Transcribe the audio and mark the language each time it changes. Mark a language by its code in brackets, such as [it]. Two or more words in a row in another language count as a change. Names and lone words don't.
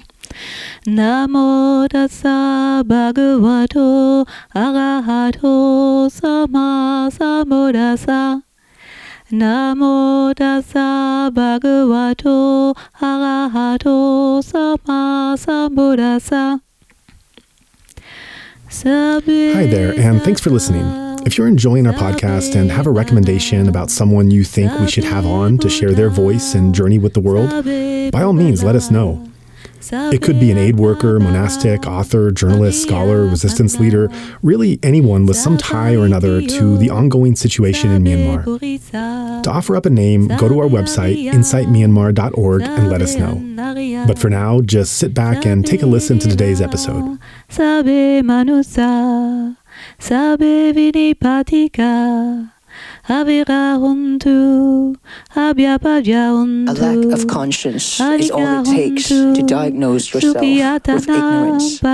[pi] Namo tassa bhagavato arahato samma sambuddhassa. Namo tassa bhagavato arahato samma sambuddhassa. [en] Hi there, and thanks for listening. If you're enjoying our podcast and have a recommendation about someone you think we should have on to share their voice and journey with the world, by all means, let us know. It could be an aid worker, monastic, author, journalist, scholar, resistance leader, really anyone with some tie or another to the ongoing situation in Myanmar. To offer up a name, go to our website, insightmyanmar.org, and let us know. But for now, just sit back and take a listen to today's episode. [pi] Sabe manusa, sabe vinipatika. [en] A lack of conscience is all it takes to diagnose yourself with ignorance.